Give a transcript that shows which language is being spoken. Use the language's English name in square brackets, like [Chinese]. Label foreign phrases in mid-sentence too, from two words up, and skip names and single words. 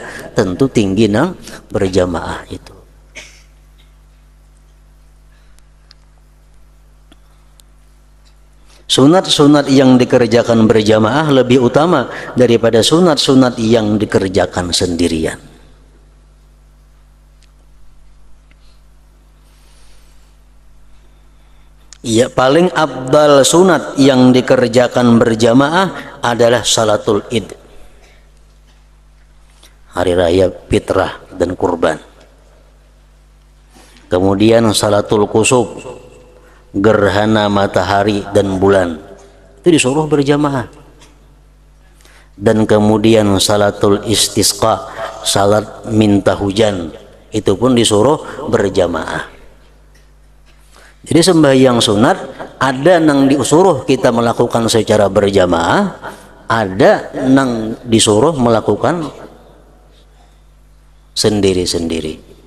[Indonesian] Tentu tinggi nang berjamaah itu. Sunat-sunat yang dikerjakan berjamaah lebih utama daripada sunat-sunat yang dikerjakan sendirian. Ya, paling abdal sunat yang dikerjakan berjamaah adalah [Arabic] صلاة العيد, [Indonesian] hari raya fitrah dan kurban. Kemudian [Arabic] صلاة الكسوف, [Indonesian] gerhana matahari dan bulan, itu disuruh berjamaah. Dan kemudian [Arabic] صلاة الاستسقاء, [Indonesian] salat minta hujan, itu pun disuruh berjamaah. Jadi sembahyang sunat ada yang disuruh kita melakukan secara berjamaah, ada yang disuruh melakukan sendiri-sendiri.